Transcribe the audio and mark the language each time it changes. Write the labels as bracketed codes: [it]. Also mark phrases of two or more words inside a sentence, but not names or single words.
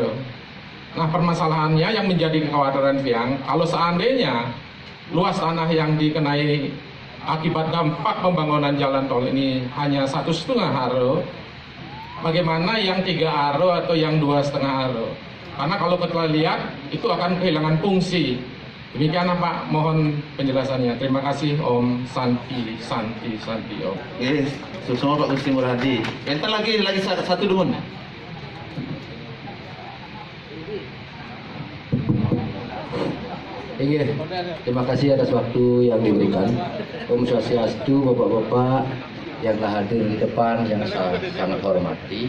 [id] Nah, permasalahannya yang menjadi kekhawatiran Tiang, kalau seandainya luas tanah yang dikenai akibat dampak pembangunan jalan tol ini hanya 1,5 are, bagaimana yang 3 are atau yang 2,5 are? Karena kalau kita lihat itu akan kehilangan fungsi. Demikian Pak, mohon penjelasannya. Terima kasih [ban] Om Santi Om. [id] Yes, semua Pak Gusti Ngurah Adi. Entar lagi satu dulu. Iya, terima kasih atas waktu yang diberikan. [ban] Om Swastiastu, [id] Bapak-bapak yang telah hadir di depan yang saya sangat hormati.